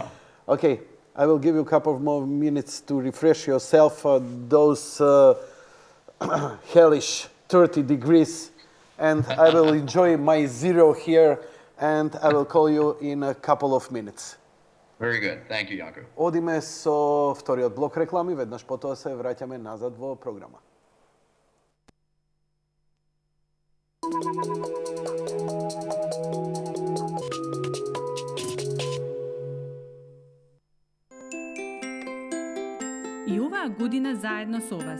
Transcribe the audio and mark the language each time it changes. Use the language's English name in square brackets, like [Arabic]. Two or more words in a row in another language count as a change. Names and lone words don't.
[English] Okay, I will give you a couple of more minutes to refresh yourself those hellish 30 degrees, and I will enjoy my zero here, and I will call you in a couple of minutes. Very good. Thank you, Janko. [Macedonian] Одиме со вториот блок реклами, веднаш потоа се враќаме назад во програма. И оваа година заедно со вас.